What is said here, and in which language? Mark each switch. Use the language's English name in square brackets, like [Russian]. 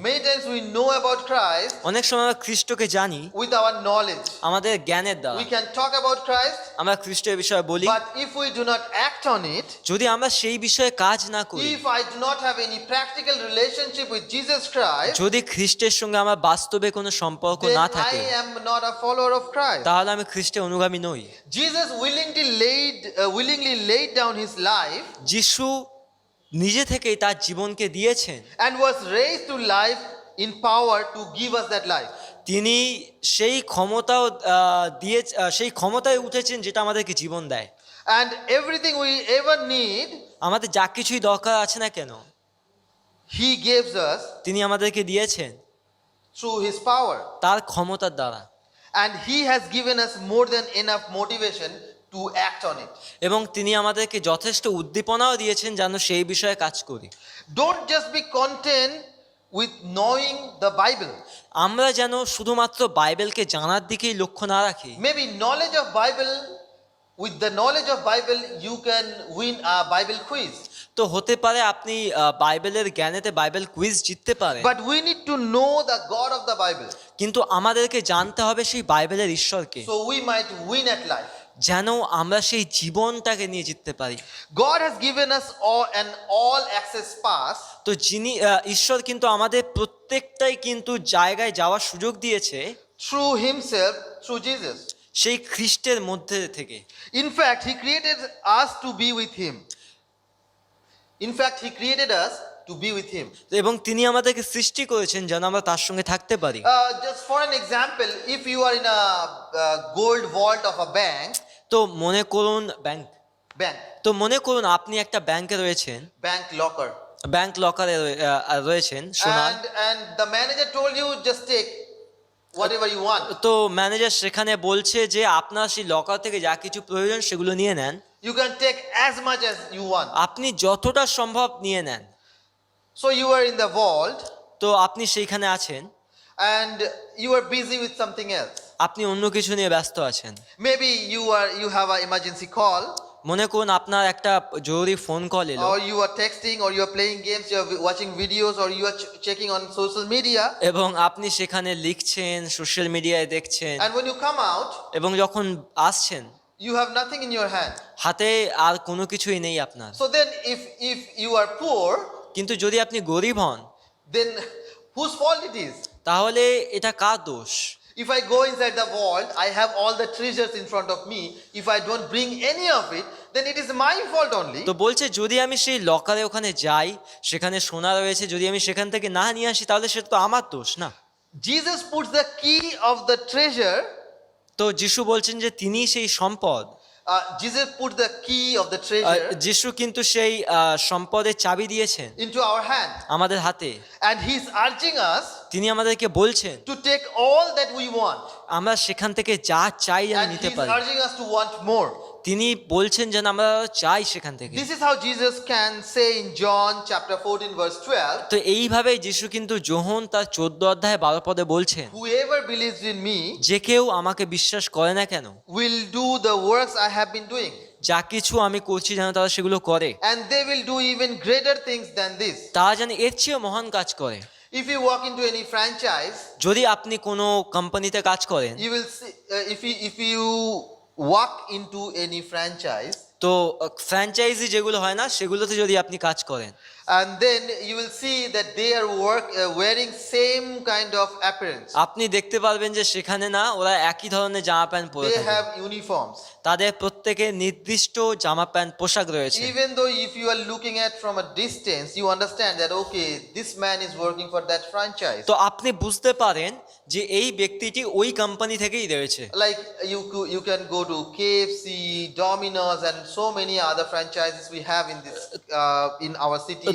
[English] Many times we know about Christ [Bangla] অনেক সময় আমরা খ্রিস্টকে জানি [English] with our knowledge. [Bangla] আমাদের জ্ঞানের দ্বারা। [English] We can talk about Christ, [Bangla] আমরা খ্রিস্টের বিষয়ে বলি, [English] but if we do not act on it, [Bangla] যদি আমরা সেই বিষয়ে কাজ না করি, [English] if I do not have any practical relationship with Jesus Christ, [Bangla] যদি খ্রিস্টের সঙ্গে আমার বাস্তবে কোনো সম্পর্ক [English] then [Bangla] না [English] I [Bangla] থাকে, [English] am not a follower of Christ. [Bangla] তাহলে আমি খ্রিস্টের অনুগামী নই। [English] Jesus willingly laid down His life [Bangla] যিশু নিজে থেকেই তার জীবনকে দিয়েছেন [English] and was raised to life in power to give us that life. [Bangla] তিনি সেই ক্ষমতাও দিয়ে সেই ক্ষমতায় উঠেছেন যেটা আমাদেরকে জীবন দেয়। [English] And everything we ever need, [Bangla] আমাদের যা কিছুই দরকার আছে না কেন [English] He gives us [Bangla] তিনি আমাদেরকে দিয়েছেন [English] through His power. [Bangla] তার ক্ষমতার দ্বারা, [English] And He has given us more than enough motivation to act on it. [Bangla] এবং তিনি আমাদেরকে যথেষ্ট উদ্দীপনাও দিয়েছেন যেন সেই বিষয়ে কাজ করি। [English] Don't just be content with knowing the Bible. [Bangla] আমরা যেন শুধুমাত্র বাইবেলকে জানার দিকেই লক্ষ্য না রাখি। [English] Maybe knowledge of Bible, with the knowledge of Bible, you can win a Bible quiz. [Bangla] তো হতে পারে আপনি বাইবেলের জ্ঞানেতে বাইবেল কুইজ জিততে পারেন, [English] But we need to know the God of the Bible, [Bangla] কিন্তু আমাদেরকে জানতে হবে সেই বাইবেলের ঈশ্বরকে, [English] so we might win at life. [Bangla] যেন আমরা সেই জীবনটাকে নিয়ে জিততে পারি। [English] God has given us an all access pass [Bangla] তো যিনি ঈশ্বর কিন্তু আমাদের প্রত্যেকটাই কিন্তু জায়গায় যাওয়ার সুযোগ দিয়েছে [English] through Himself, through Jesus. [Bangla] সেই খ্রিস্টের মধ্যে থেকে। [English] In fact, He created us to be with Him. In fact, He created us to be with Him. [Bangla] এবং তিনি আমাদেরকে সৃষ্টি করেছেন যেন আমরা তার সঙ্গে থাকতে পারি। [English] Just for an example, if you are in a gold vault of a bank, [Bangla] তো মনে করুন ব্যাংক, [English] bank [Bangla] আপনি একটা ব্যাংকে রয়েছেন, [English] locker, [Bangla] ব্যাংক লকারে রয়েছেন সোনার। [English] and the manager told you just take whatever you want. [Bangla] তো ম্যানেজার সেখানে বলছে যে আপনার সেই লকার থেকে যা কিছু প্রয়োজন সেগুলো নিয়ে নেন, [English] You can take as much as you want. [Bangla] আপনি যতটা সম্ভব নিয়ে নেন। [English] So you are in the vault [Bangla] তো আপনি সেইখানে আছেন, [English] and you are busy with something else. [Bangla] আপনি অন্য কিছু নিয়ে ব্যস্ত আছেন। [English] Maybe you have an emergency call, [Bangla] মনে করুন আপনার একটা জরুরি ফোন কল এলো, [English] or you are texting, or you are playing games, you are watching videos, or you are checking on social media. [Bangla] এবং আপনি সেখানে লিখছেন, সোশ্যাল মিডিয়ায় দেখছেন, [English] And when you come out, [Bangla] এবং যখন আসছেন [English] you have nothing in your hand. [Bangla] হাতে আর কোনো কিছুই নেই আপনার। [English] So then if you are poor, [Bangla] কিন্তু যদি আপনি গরিব হন, [English] then whose fault it is? [Bangla] তাহলে এটা কার দোষ? [English] If I go inside the vault, I have all the treasures in front of me. If I don't bring any of it, then it is my fault only. [Bangla] তো বলছে যদি আমি সেই লকারে ওখানে যাই, সেখানে সোনা রয়েছে, যদি আমি সেখান থেকে না নিয়ে আসি তাহলে সেটা তো আমার দোষ না। [English] Jesus puts the key of the treasure. [Bangla] তো যিশু বলছেন যে তিনি সেই সম্পদ, [English] Jesus put the key of the treasure [Bangla] যিশু কিন্তু সেই সম্পদের চাবি দিয়েছেন [English] into our hand, [Bangla] আমাদের হাতে। [English] and He's urging us [Bangla] তিনি আমাদেরকে বলছেন [English] to take all that we want, [Bangla] আমরা সেখান থেকে যা চাই যেন [English] and [Bangla] নিতে [English] He's [Bangla] পারি। [English] urging us to want more. [Bangla] তিনি বলছেন যেন আমরা চাই সেখান থেকে। [English] This is how Jesus can say in John chapter 14 verse 12, [Bangla] তো এইভাবেই যিশু কিন্তু যোহন তার 14 অধ্যায় 12 পদে বলছেন, [English] whoever believes in me [Bangla] যে কেউ আমাকে বিশ্বাস করে না কেন, [English] will do the works I have been doing, [Bangla] যা কিছু আমি করছি যেন তারা সেগুলো করে, [English] and they will do even greater things than this. [Bangla] তারা যেন এর চেয়েও মহান কাজ করে। [English] If you walk into any franchise, [Bangla] যদি আপনি কোনো কোম্পানিতে কাজ করেন, [English] you will see, if you walk into any franchise, [Bangla] তো ফ্র্যাঞ্চাইজি যেগুলো হয় না সেগুলোতে যদি আপনি কাজ করেন, [English] and then you will see that they are wearing same kind of appearance. [Bangla] আপনি দেখতে পারবেন যে সেখানে না ওরা একই ধরনের জামা প্যান্ট পরে [English] They [Bangla] থাকে, [English] have uniforms. [Bangla] তাদের প্রত্যেকের নির্দিষ্ট জামা প্যান্ট পোশাক রয়েছে। [English] Even though if you are looking at from a distance, you understand that okay, this man is working for that franchise. [Bangla] তো আপনি বুঝতে পারেন যে এই ব্যক্তিটি ওই কোম্পানি থেকেই রয়েছে। [English] Like you can go to KFC, Domino's, and so many other franchises we have in this in our city.